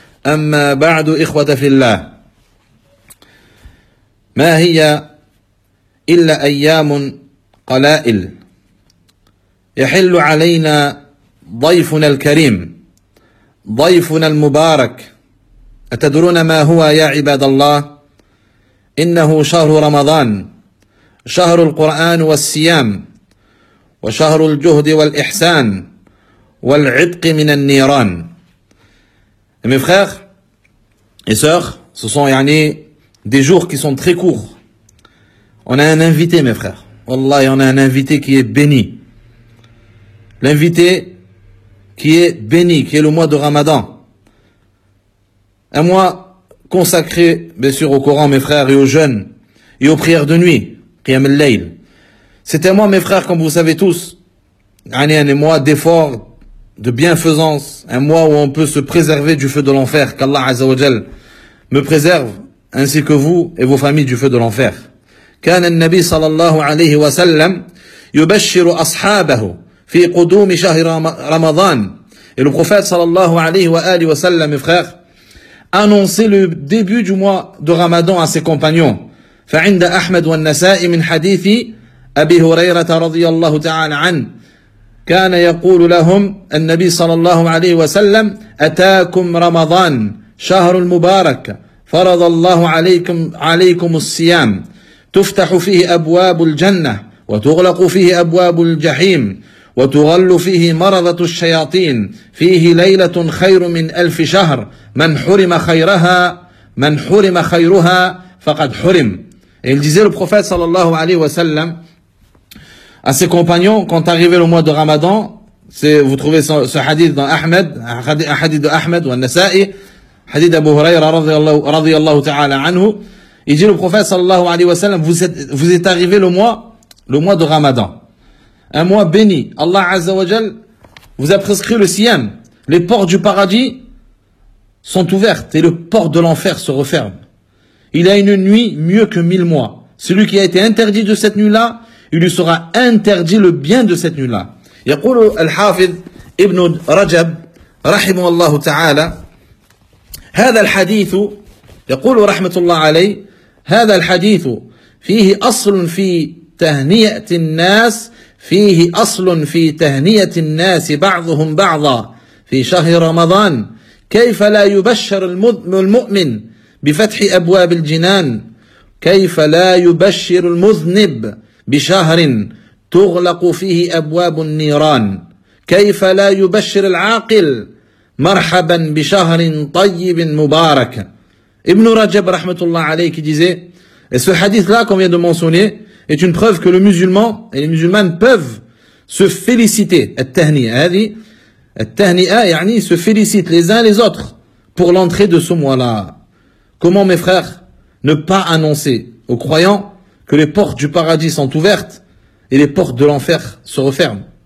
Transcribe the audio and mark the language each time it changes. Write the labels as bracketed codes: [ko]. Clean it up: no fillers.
[ar] أما بعد، إخوة في الله، ما هي إلا أيام قلائل يحل علينا ضيفنا الكريم، ضيفنا المبارك. أتدرون ما هو يا عباد الله؟ إنه شهر رمضان، شهر القرآن والصيام، وشهر الجهد والإحسان والعتق من النيران. [fr] Mes frères et sœurs, ce sont yani des jours qui sont très courts. On a un invité, mes frères. Wallahi, on a un invité qui est béni. L'invité qui est béni, qui est le mois de Ramadan. Un mois consacré, bien sûr, au Coran, mes frères, et aux jeûnes, et aux prières de nuit, Qiyam al-Layl. C'est un mois, mes frères, comme vous savez tous, yani un mois d'effort, de bienfaisance, un mois où on peut se préserver du feu de l'enfer. Qu'Allah Azza wa Jal me préserve, ainsi que vous et vos familles, du feu de l'enfer. [ar] كان النبي صلى الله عليه وسلم يبشر أصحابه في قدوم شهر رمضان. [fr] Et le prophète [ar] صلى الله عليه وآله وسلم, [fr] mes frères, annonçait le début du mois de Ramadan à ses compagnons. [ar] فعند أحمد والنسائي من حديث أبي هريرة رضي الله تعالى عنه كان يقول لهم النبي صلى الله عليه وسلم أتاكم رمضان شهر المبارك فرض الله عليكم الصيام تفتح فيه أبواب الجنة وتغلق فيه أبواب الجحيم وتغل فيه مرضة الشياطين فيه ليلة خير من ألف شهر من حرم خيرها فقد حرم. [fr] Il disait, le prophète [ar] صلى الله عليه وسلم, [fr] à ses compagnons, quand arrivait le mois de Ramadan, vous trouvez ce hadith dans Ahmed, un hadith de Ahmed ou un Nasa'i, hadith d'Abu Huraira [ar] radiyallahu ta'ala anhu, [fr] il dit, le prophète [ar] sallallahu alayhi wa sallam, [fr] vous êtes arrivé le mois de Ramadan. Un mois béni. Allah azza wa jal vous a prescrit le siyam. Les portes du paradis sont ouvertes et le port de l'enfer se referme. Il a une nuit mieux que 1000 mois. Celui qui a été interdit de cette nuit-là, il lui sera interdit le bien de cette nuit-là. [ar] يقول الحافظ ابن رجب رحمه الله تعالى هذا الحديث يقول رحمة الله عليه هذا الحديث فيه أصل في تهنئة الناس فيه أصل في تهنئة الناس بعضهم بعضا في شهر رمضان كيف لا يبشر المؤمن بفتح أبواب الجنان كيف لا يبشر المذنب بشهر تغلق فيه أبواب النيران كيف لا يبشر العاقل مرحبا بشهر طيب مبارك. [fr] Ibn Rajab [ar] rahmatullah alayhi [fr] disait, et ce hadith là qu'on vient de mentionner est une preuve que le musulman et les musulmanes peuvent se féliciter, se félicitent les uns les autres pour l'entrée de ce mois là comment, mes frères, ne pas annoncer aux croyants que les portes du paradis sont ouvertes et les portes de l'enfer se referment?